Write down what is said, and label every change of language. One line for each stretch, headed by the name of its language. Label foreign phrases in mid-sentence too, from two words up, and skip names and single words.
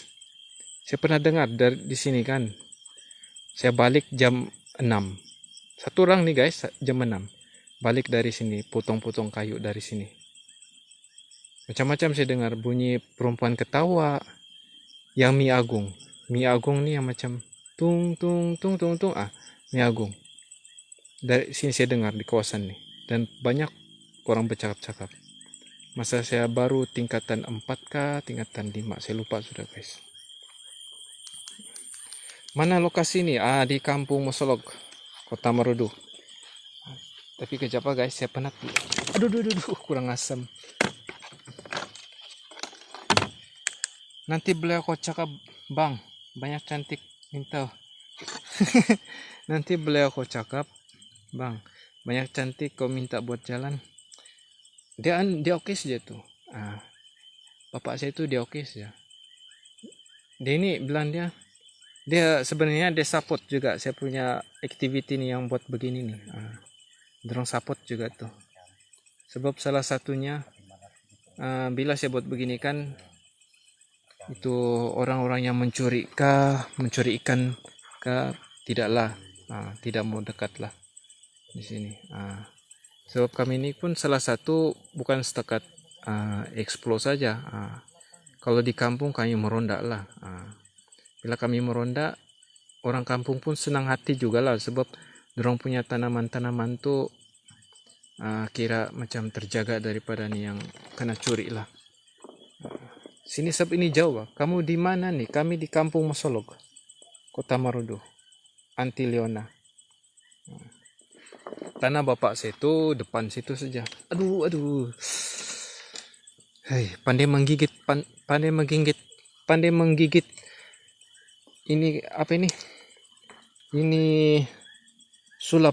Malay: Saya pernah dengar dari di sini kan. Saya balik jam 6. Satu orang nih guys jam 6. Balik dari sini, potong-potong kayu dari sini. Macam-macam saya dengar bunyi perempuan ketawa. Yang Mi Agung. Mi Agung nih yang macam tung tung tung tung tung. Mi Agung. Dari sini saya dengar di kawasan nih. Dan banyak orang bercakap-cakap. Masa saya baru tingkatan 4 kah, tingkatan 5, saya lupa sudah guys. Mana lokasi ini? Di Kampung Mosolog, Kota Marudu. Tapi kejap guys, saya penat. Aduh, kurang asam. Nanti beliau kau cakap, bang, banyak cantik minta. Nanti beliau kau cakap, bang, banyak cantik kau minta buat jalan. Dia oke saja tuh. Bapak saya tuh dia oke saja. Dia ini bilang dia sebenarnya dia support juga saya punya activity nih yang buat begini nih. Dorong support juga tuh. Sebab salah satunya bila saya buat begini kan itu orang-orang yang mencuri ikan tidaklah tidak mau dekat lah di sini. Sebab kami ini pun salah satu bukan setakat explore saja. Kalau di kampung kami meronda lah. Bila kami meronda, orang kampung pun senang hati juga lah. Sebab dorong punya tanaman-tanaman tuh kira macam terjaga daripada nih yang kena curi lah. Sini sebab ini jauh. Kamu di mana nih? Kami di Kampung Mosolog, Kota Marudu, Antiliona. Tanah bapak saya itu depan situ saja. Aduh. Pandai menggigit. Ini apa ini? Ini sulap.